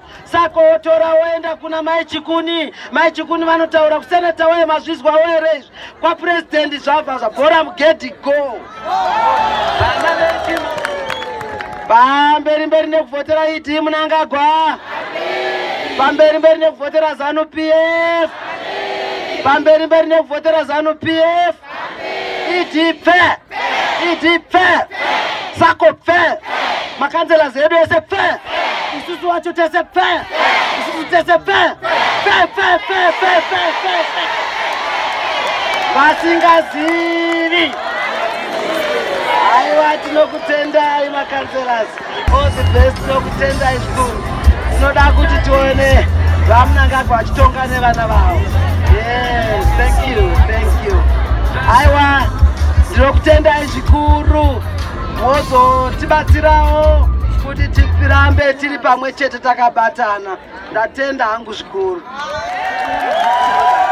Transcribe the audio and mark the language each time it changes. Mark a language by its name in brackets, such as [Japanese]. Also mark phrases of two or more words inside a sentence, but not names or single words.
[Shona] Sako wotora woenda kuna Mai Chikuni. Mai Chikuni vanotaura kuseneta wewe mazvizwa were kwapresident zvabva zvabhora mugedhi go. Vana vedu pamberi nekuvhotera Idi Mnangagwa. Pamberi nekuvhotera ZANU-PF. Pamberi nekuvhotera ZANU-PF. Idi pfe. Idi pfe. Sako pfe. Makanzela zedu ese pfe. Isusu wacho tese pfe. Isusu tese pfe. Pfe pfe pfe pfe pfe. Vasingazivi. Aiwa tinokutendai makanzelas. [English] All the best, [Shona] tinokutendai zvikuru. Tinoda kuti tione vaMnangagwa vachitonga nevana vavo. [English] Yes, thank you, thank you. [Shona] Aiwa, tinokutendai zvikuru. mozotibatsirawo kuti tirambe tiri pamwe chete takabatana. Ndatenda hangu zvikuru.